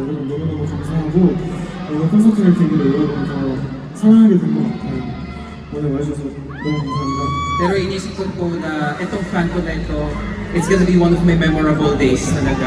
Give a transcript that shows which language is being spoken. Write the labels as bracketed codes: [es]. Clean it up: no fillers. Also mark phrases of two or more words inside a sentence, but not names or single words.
[ko] 여러분 너무너무 감사하고 오늘 콘서트를 계기로 여러분 더 사랑하게 된 것 같아요. 오늘 와주셔서 너무 감사합니다. [tl] Pero inisip ko po na itong Phantom na ito, [en] it's gonna be one of my memorable days talaga.